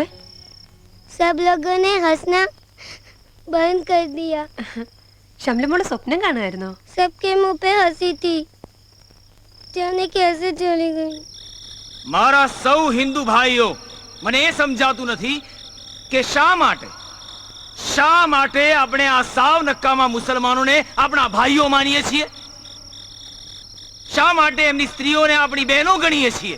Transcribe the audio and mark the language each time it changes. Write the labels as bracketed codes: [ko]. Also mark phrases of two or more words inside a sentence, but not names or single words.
[hi] सब लोगों ने हंसना बंद कर दिया। [ml] ഷംല മോളെ സ്വപ്നം കാണുമായിരുന്നോ? [hi] सबके मुंह पे हंसी थी, जाने कैसे चली गई। [gu] મારા સૌ હિન્દુ ભાઈઓ, મને એ સમજાતું નથી કે શા માટે આપણે આ સાવ નક્કામાં મુસલમાનોને આપણા ભાઈઓ માનીએ છીએ? શા માટે એમની સ્ત્રીઓને આપણી બહેનો ગણીએ છીએ?